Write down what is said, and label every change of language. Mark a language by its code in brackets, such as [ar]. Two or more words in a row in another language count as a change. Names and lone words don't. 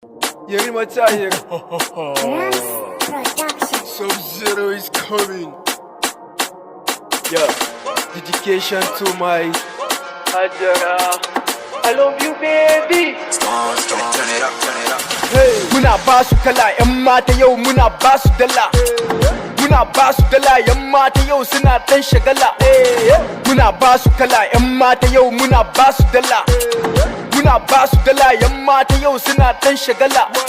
[en] Yerima Tahir. Rams Production. Sub-Zero is coming. Yeah. Dedication to my Hajara. I love you, baby. Turn it up, turn it up. Hey. [ha] Muna ba su kala, 'yan mata yau muna ba su dala. Muna ba su dala, 'yan mata yau suna ɗan shagala. Muna ba su kala, 'yan mata yau muna ba su dala. Muna ba su dala, 'yan mata yau suna ɗan shagala.